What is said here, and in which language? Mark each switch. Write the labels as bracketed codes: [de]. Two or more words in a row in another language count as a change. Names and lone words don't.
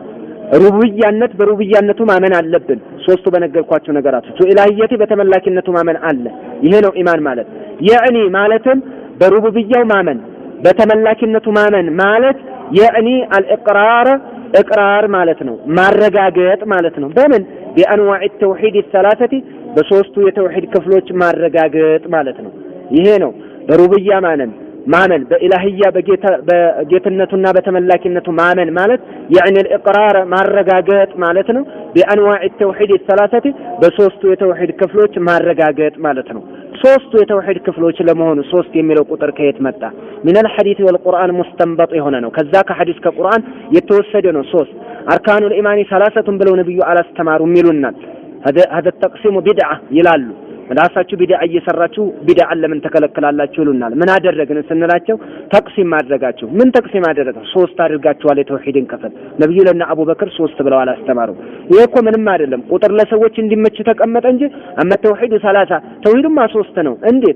[am] ሩቡብያነት በሩቡብያነቱ ማመን አለብን። ሶስቱ በነገርኳቸው ነገራቶች ኢላሂየቲ በተመላኪነቱ ማመን አለ። ይሄ ነው ኢማን ማለት። ያኒ ማለትም በሩቡብያው ማመን በተመላኪነቱ ማመን ማለት [ar] يعني الإقرار [am] ኢቅራር ማለት ነው። ማረጋገጥ ማለት ነው። በምን [ar] بأنواع توحيد الثلاثه [am] በሶስቱ የተውሂድ ክፍሎች ማረጋገጥ ማለት ነው። ይሄ ነው በሩቡብያ ማመን በኢላሂያ በጌትነቱና በተመላኪነቱ ማመን ማለት [ar] يعني الإقرار [am] ማረጋገጥ ማለት ነው። [ar] بأنواع التوحيد الثلاثة [am] በሶስቱ የተውሂድ ክፍሎች ማረጋገጥ ማለት ነው። ሶስቱ የተውሂድ ክፍሎች ለመሆኑ ሶስት የሚለው ቁጥር ከየት መጣ? [ar] من الحديث والقرآن مستنبط [am] የሆነ ነው። ከዛ ከሐዲስ ከቁርአን የተወሰደ ነው። ሶስት [ar] أركان الإيمان ثلاثة [am] ብለው ነብዩ አላስተማሩም ይሉናል። [ar] هذا التقسيم بدعة [am] ይላሉ። ራሳችሁ ቢድዓ እየሰራችሁ ቢድዓን ለምን ተከለከላላችሁ ይሉናል። ምን አደረግን ስንላቸው ተቅሲም ማድረጋችሁ። ምን ተቅሲም አደረጋችሁ? ሶስት አድርጋችኋል የተውሂድን ክፍል። ነብዩ ለና አቡበክር ሶስት ብለው አላስተማሩ። ይሄ እኮ ምንም አይደለም፣ ቁጥር ለሰዎች እንዲመች ተቀመጠ እንጂ አመ ተውሂዱ 30 ተውሂድማ ሶስት ነው። እንዴት?